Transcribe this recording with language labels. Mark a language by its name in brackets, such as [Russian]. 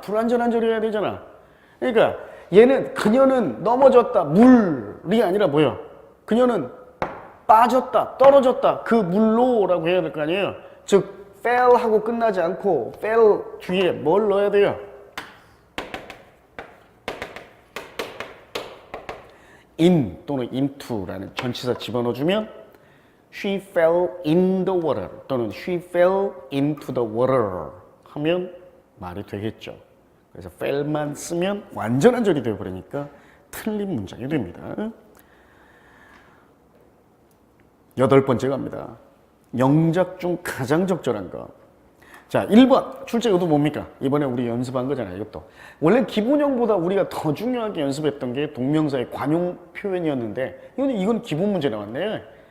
[Korean] 불완전한 절이 해야 되잖아. 그러니까 얘는 그녀는 넘어졌다. 물이 아니라 뭐야? 그녀는 빠졌다. 떨어졌다. 그 물로라고 해야 될 거 아니에요? 즉 fell 하고 끝나지 않고 fell 뒤에 뭘 넣어야 돼요? [English] in 또는 into라는 [Korean] 전치사 집어넣어주면 [English] she fell in the water 또는 she fell into the water [Korean] 하면 말이 되겠죠. 그래서 fell만 쓰면 완전한 절이 되어버리니까 틀린 문장이 됩니다. 8번째 갑니다. 영작 중 가장 적절한 거. 자, 1번 출제 의도 뭡니까? 이번에 우리 연습한 거잖아요. 이것도 원래 기본형보다 우리가 더 중요하게 연습했던 게 동명사의 관용 표현이었는데 이건 기본 문제 나왔네.